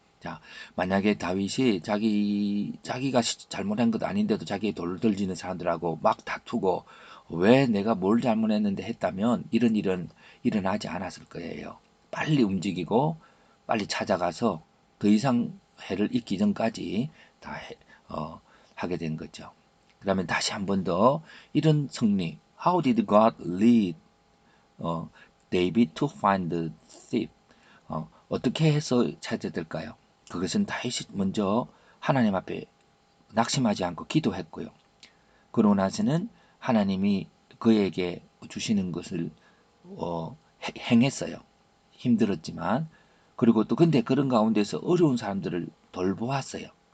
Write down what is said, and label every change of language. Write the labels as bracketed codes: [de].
[ko] 자, 만약에 다윗이 자기가 잘못한 것 아닌데도 자기의 돌을 던지는 사람들하고 막 다투고 왜 내가 뭘 잘못했는데 했다면 이런 일은 일어나지 않았을 거예요. 빨리 움직이고 빨리 찾아가서 더 이상 해를 입기 전까지 다 하게 된 거죠. 그러면 다시 한 번 더 이런 승리. [en] How did God lead David to find the thief? [ko] 어떻게 해서 찾아야 될까요? 그것은 다윗이 먼저 하나님 앞에 낙심하지 않고 기도했고요. 그러고 나서는 하나님이 그에게 주시는 것을 행했어요. 힘들었지만 그리고 또 근데 그런 가운데서 어려운 사람들을 돌보았어요.